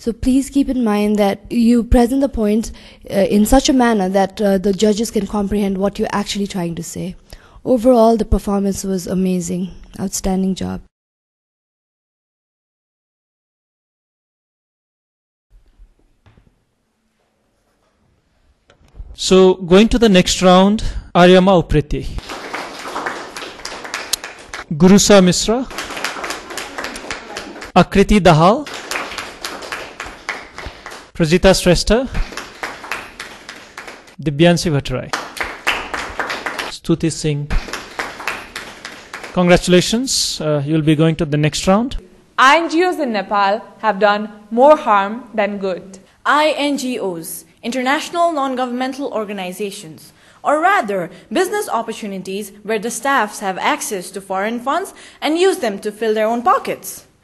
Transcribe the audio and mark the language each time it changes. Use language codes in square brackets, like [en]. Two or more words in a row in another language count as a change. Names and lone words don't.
[en] So please keep in mind that you present the points in such a manner that the judges can comprehend what you're actually trying to say. Overall, the performance was amazing. Outstanding job. So going to the next round, Aryama Upreti, Gurusa Misra, Akriti Dahal, Prajita Shrestha, Dibyansi Bhattarai, Stuti Singh. Congratulations, you'll be going to the next round. INGOs in Nepal have done more harm than good. INGOs, International Non-Governmental Organizations, or rather, business opportunities where the staffs have access to foreign funds and use them to fill their own pockets.